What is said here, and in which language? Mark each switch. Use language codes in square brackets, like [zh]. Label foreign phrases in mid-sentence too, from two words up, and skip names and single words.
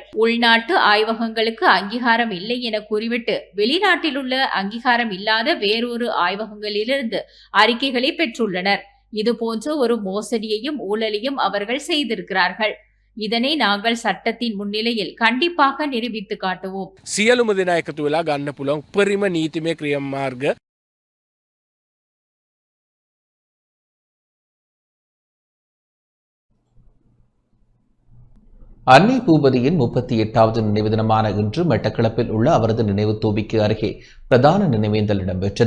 [ta] உள்நாட்டு ஆய்வகங்களுக்கு அங்கீகாரம் இல்லை என கூறிவிட்டு வெளிநாட்டில் உள்ள அங்கீகாரம் இல்லாத வேறொரு ஆய்வகங்களிலிருந்து அறிக்கைகளை பெற்றுள்ளனர். இது போன்ற ஒரு மோசடியையும் ஊழலையும் அவர்கள் செய்திருக்கிறார்கள். இதனை நாங்கள் சட்டத்தின் முன்னிலையில் கண்டிப்பாக நிரூபித்து காட்டுவோம். [si] සියලුම දෙනා එකතු වෙලා ගන්න පුළුවන් උපරිම නීතිමය ක්‍රියාමාර්ග [ta] அன்னை பூபதியின் 38வது நினைவு தினமான இன்று மட்டக்களப்பில் உள்ள அவரது நினைவு தூபிக்கு அருகே பிரதான நினைவேந்தல் இடம்பெற்றது.